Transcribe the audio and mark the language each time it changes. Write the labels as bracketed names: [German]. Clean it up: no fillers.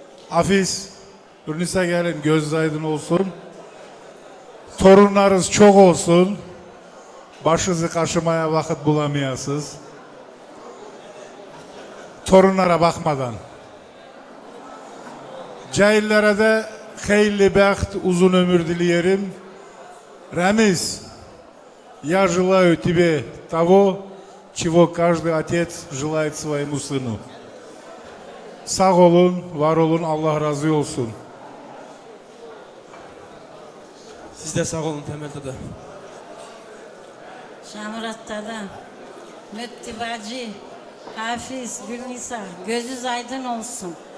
[Turkish] Hafiz, Ürnise gelin göz aydın olsun. Torunlarınız çok olsun. Başınızı kaşımaya vakit bulamayasınız. Torunlara bakmadan. Cahillere de hayırlı bəxt, uzun ömür dileyelim. [Russian] Ramiz, я желаю тебе того, чего каждый отец желает своему сыну. [Turkish] Sağ olun, var olun, Allah razı olsun. Siz de sağ olun Temel dada. Şamurat'ta da Mütti Bacı, Hafiz, Gülnisa, gözünüz aydın olsun.